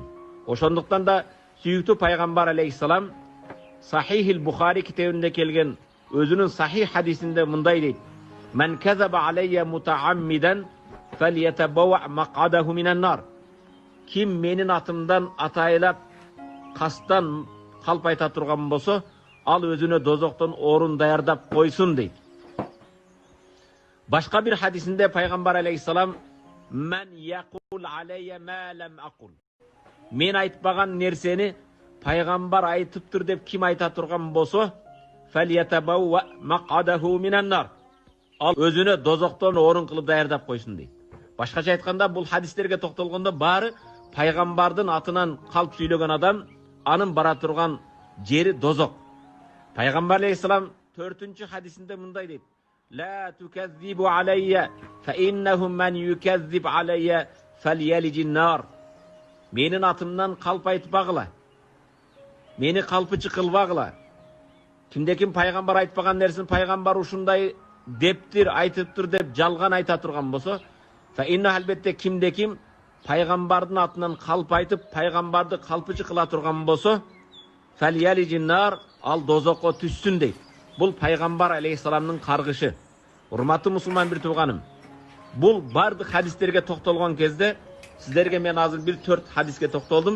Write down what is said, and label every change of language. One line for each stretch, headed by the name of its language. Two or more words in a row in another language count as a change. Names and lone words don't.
Kyrgyz: Ошондуктан да сүйүктүү пайгамбар алейхисалам Сахихил Бухари китебинде келген өзүнүн сахих хадисинде мындай дейт:
Arabic: "من كذب علي متعمدا فليتبوأ مقعده من النار."
Kyrgyz: Ким менин атымдан атайлап кастан калп айта турган болсо, ал өзүнө дозоктон орун даярдап койсун дейт. Башка бир хадисинде пайгамбар алейхисалам:
Arabic: "من يقل علي ما لم أقل."
Kyrgyz: Мен айтпаган нерсени пайгамбар айтыптыр деп ким айта турган болсо,
Arabic: فليتبوأ مقعده من النار.
Kyrgyz: Ал өзүнө дозоктон орун кылып даярдап койсун дейт. Башкача айтканда, бул хадистерге токтолгондо баары пайгамбардын атынан калп сүйлөгөн адам, анын бара турган жери дозок. Пайгамбар алейхисалам 4-чү хадисинде мындай дейт:
Arabic: "لا تكذبوا علي فإنه من يكذب علي فليلج النار."
Kyrgyz: Менин атымдан калп айтпагыла. Мени калпычы кылбагыла. Кимде-ким пайгамбар айтпаган нерсени пайгамбар ушундай дептир, айтыптыр деп жалган айта турган болсо,
Arabic: فإن
Kyrgyz: албетте кимде-ким пайгамбардын атынан калп айтып, пайгамбарды калпычы кыла турган болсо,
Arabic: فليلج النار,
Kyrgyz: ал дозокко түссүн дейт. Бул пайгамбар алейхисаламдын каргышы. Урматтуу мусулман бир тууганым, бул бардык хадистерге токтолгон кезде сиздерге мен азыр бир 4 хадиске токтолдум.